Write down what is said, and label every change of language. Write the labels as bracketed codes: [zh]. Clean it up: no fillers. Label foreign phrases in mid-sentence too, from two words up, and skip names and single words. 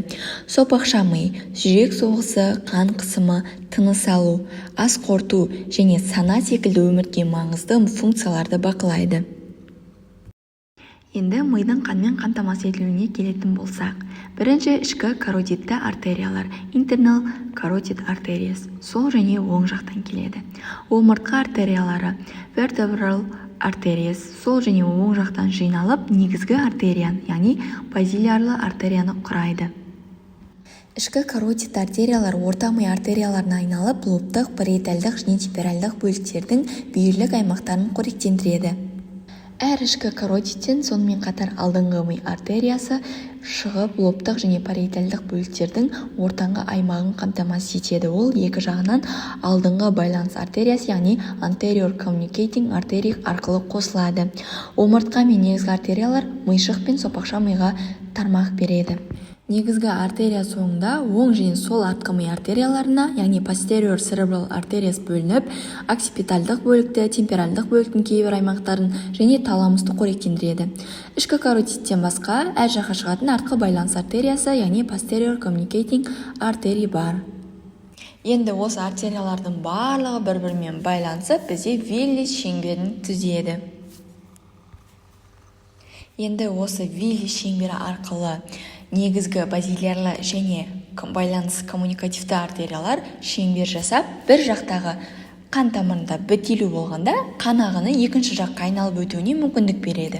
[kk] Сопақша ми, жүрек соғысы, қан қысымы, тыныс алу, ас қорыту және сана секілді өмірге маңызды функцияларды бақылайды. Енді мидың қанмен қамтамасыз етілуіне келетін болсақ, бірінші ішкі каротидті артериялар, [en] internal carotid arteries, [kk] сол және оң жақтан келеді. Омыртқа артериялары, [en] vertebral arteries, [kk] сол және оң жақтан жиналып, негізгі артерияны, яғни базилярлы артерияны құрайды. Ішкі каротид артериялар орта ми артерияларына айналып, лобтық, париетальдық және темпоральдық бөліктердің бүйірлік аймақтарын қоректендіреді. Әр ішкі каротидтен сонымен қатар алдыңғы ми артериясы шығып, лобтық және париетальдық бөліктердің ортаңғы аймағын қамтамасыз етеді. Ол екі жағынан алдыңғы байланыс артериясы, яғни [en] anterior communicating artery [kk] арқылы қосылады. Омыртқа мен негізгі артериялар миышық пен сопақша миға тармақ береді. Негізгі артерия соңында оң және сол артқы ми артерияларына, яғни [en] posterior cerebral arteries [kk] бөлініп, оксипитальдық бөлікті, темпоральдық бөліктің кейбір аймақтарын және таламусты қоректендіреді. Ішкі каротидтен басқа әр жаққа шығатын артқы байланыс артериясы, яғни [en] posterior communicating artery [kk] бар. Енді осы артериялардың барлығы бір-бірімен байланысып, бізде Виллис шеңберін түзеді. Енді осы Виллис шеңбері арқылы негізгі базилярлы және байланыс коммуникативті артериялар шеңбер жасап, бір жақтағы қан тамырында бітелу болғанда, қан ағыны екінші жаққа айналып өтуіне мүмкіндік береді.